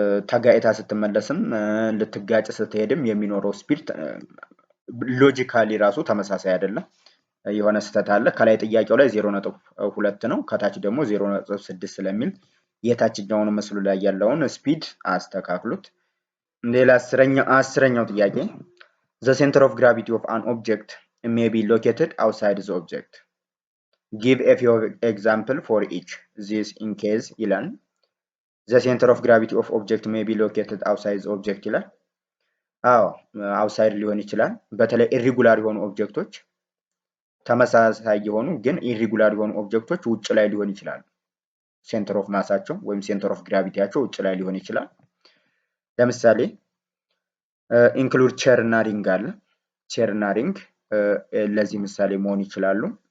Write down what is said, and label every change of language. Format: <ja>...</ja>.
<am>ተጋጭታ ስትመለስም ልትጋጭ ስትሄድም የሚኖረው ስፒድ ሎጂካሊ ራሱ ተመሳሳይ አይደለም። የሆነ ስህተት አለ። ከላይ ጥያቄው ላይ 0.2 ነው፣ ከታች ደግሞ 0.6 ስለሚል የታችኛውን ምስሉ ላይ ያለውን ስፒድ አስተካክሉት። ሌላ አስረኛው ጥያቄ</am> <en>the center of gravity of an object may be located outside the object. Give a few example for each.</en> <am>This in case ይላል።</am> <en>the center of gravity of object may be located outside the object</en> <am>ይላል። አዎ አውትሳይድ ሊሆን ይችላል። በተለይ ኢሪጉላር የሆኑ ኦብጀክቶች ተመሳሳይ የሆኑ ግን ኢሪጉላር የሆኑ ኦብጀክቶች ውጭ ላይ ሊሆን ይችላል። ሴንተር ኦፍ ማሳቸው ወይም ሴንተር ኦፍ ግራቪቲያቸው ውጭ ላይ ሊሆን ይችላል። ለምሳሌ ኢንክሉድ ቼር እና ሪንግ አለ። ቼር እና ሪንግ ለዚህ ምሳሌ መሆን ይችላሉ።</am>